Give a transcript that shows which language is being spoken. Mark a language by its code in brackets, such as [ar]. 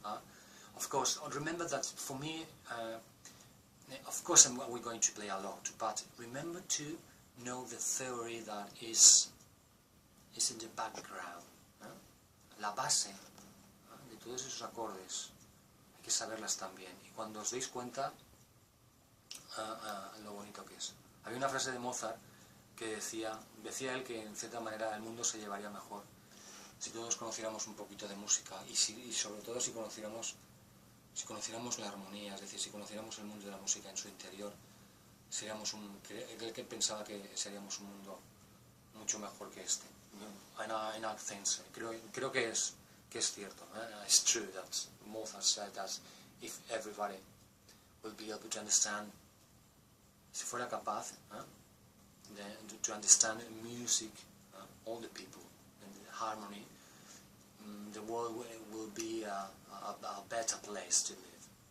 [en] Of course, remember that for me, of course we're going to play a lot, but remember to know the theory that is in the background. [es] La base de todos esos acordes, hay que saberlas también. Y cuando os deis cuenta, lo bonito que es. Había una frase de Mozart que decía él que en cierta manera el mundo se llevaría mejor si todos conociéramos un poquito de música, y sobre todo si conociéramos la armonía, es decir, si conociéramos el mundo de la música en su interior, seríamos que pensaba que seríamos un mundo mucho mejor que este. En accents, creo que es cierto. [en] It's true that Mozart said that if everybody will be able to understand, [es] si fuera capaz [en] to understand music, all the people, and the harmony, the world will be a better place to live.